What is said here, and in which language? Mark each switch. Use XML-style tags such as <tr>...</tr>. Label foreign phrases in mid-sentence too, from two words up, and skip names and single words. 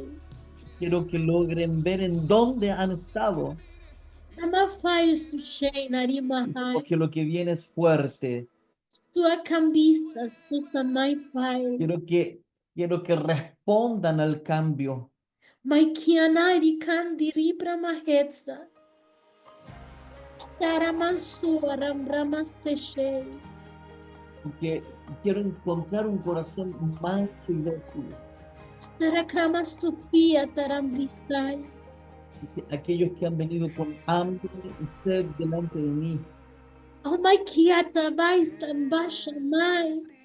<es>Quiero que logren ver en dónde han estado, Nama fai su narimahai. porque lo que viene es fuerte. Tu acambistas, tu samai fai. Quiero que respondan al cambio. Maikianari kandiri bramahetsa. Taramansu arambramaste. Porque quiero encontrar un corazón manso y dócil. Tarakramas tu fia tarambristai. Dice, aquellos que han venido con hambre y sed delante de mí. Oh my kiata vaistan bashamai.</es>